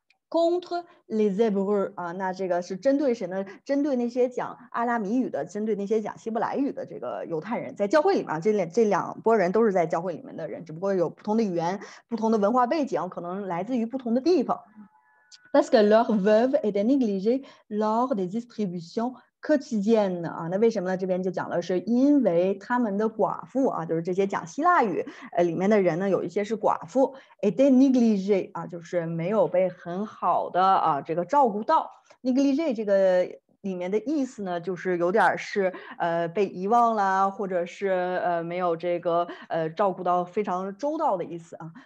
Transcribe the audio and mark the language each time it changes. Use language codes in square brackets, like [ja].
[fr] contre les Hébreux [zh] 啊，那这个是针对谁呢？针对那些讲阿拉米语的，针对那些讲希伯来语的这个犹太人，在教会里面，这两拨人都是在教会里面的人，只不过有不同的语言、不同的文化背景，可能来自于不同的地方。 [fr] Parce que leurs veuves étaient négligées lors des distributions quotidiennes 啊， [zh] 那为什么呢？这边就讲了，是因为他们的寡妇啊，就是这些讲希腊语里面的人呢，有一些是寡妇 [fr] étaient négligées [zh] 啊，就是没有被很好的啊这个照顾到。négligé 这个里面的意思呢，就是有点是被遗忘啦，或者是没有这个照顾到非常周到的意思啊。